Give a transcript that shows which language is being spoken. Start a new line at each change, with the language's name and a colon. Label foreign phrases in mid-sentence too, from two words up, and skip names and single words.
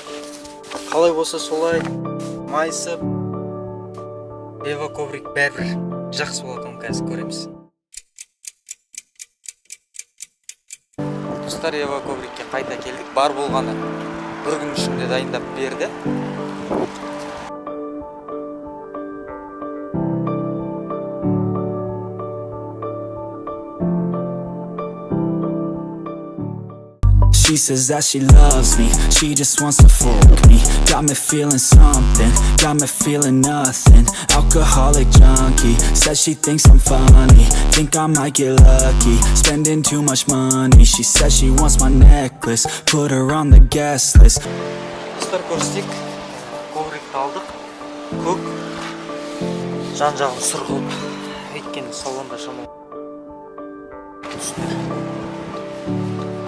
Kazakh: Қалай болса солай майысып, Eva Kobrik бәрібір жақсы болатынын қазір көреміз. Достар, Eva Kobrikке қайта келдік. Бар болғаны бір күн ішінде дайындап берді.
English: She says that she loves me, she just wants to fuck me. Got me feeling something, got me feeling nothing. Alcoholic junkie, says she thinks I'm funny. Think I might get lucky, spending too much money. She says she wants my necklace, put her on the guest list.
Kazakh: Достар, көрсетейік. Коврикті алдық. Көк. Жан-жағын сұрғылып. Өйткені салонда шамал.